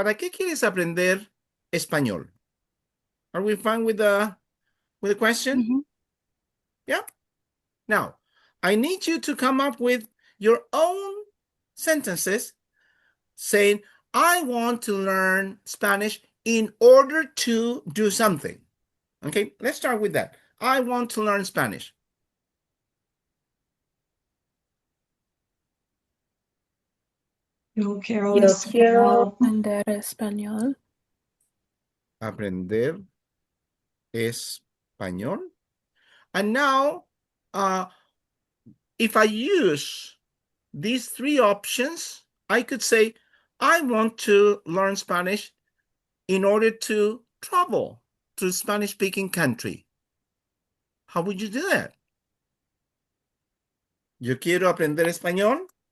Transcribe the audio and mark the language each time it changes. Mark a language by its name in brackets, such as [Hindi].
[Spanish] ¿Para qué quieres aprender español? [English] Are we fine with the question? Mhm. Yeah. Now, I need you to come up with your own sentences saying, I want to learn Spanish in order to do something. Okay, let's start with that. I want to learn Spanish. [Spanish] Yo quiero Yo quiero Aprender español. Aprender español. [English] And now, if I use these three options, I could say, I want to learn Spanish in order to travel to a Spanish-speaking country. How would you do that? [Spanish] Yo quiero aprender español